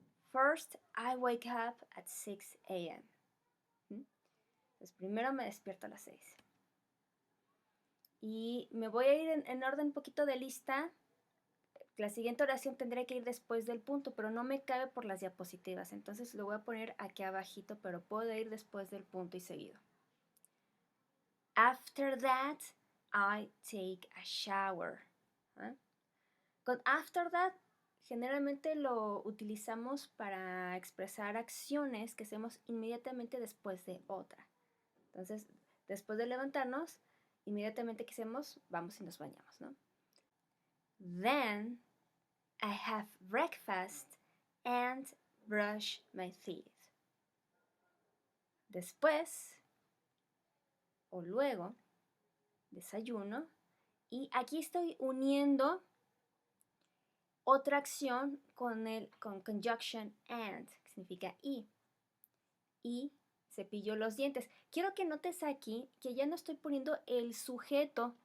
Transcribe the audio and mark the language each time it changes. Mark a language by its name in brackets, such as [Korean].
[English] First, I wake up at 6 a.m. [Spanish] Entonces, primero me despierto a las 6. Y me voy a ir en orden un poquito de lista. La siguiente oración tendría que ir después del punto, pero no me cabe por las diapositivas. Entonces lo voy a poner aquí abajito, pero puedo ir después del punto y seguido. [English] After that, I take a shower. [Spanish] Con [English] after that, [Spanish] generalmente lo utilizamos para expresar acciones que hacemos inmediatamente después de otra. Entonces, después de levantarnos, inmediatamente que hacemos, vamos y nos bañamos, ¿no? [English] Then, I have breakfast and brush my teeth. [Spanish] Después, o luego, desayuno. Y aquí estoy uniendo otra acción con [English] conjunction and, [Spanish] que significa y. Y cepillo los dientes. Quiero que notes aquí que ya no estoy poniendo el sujeto.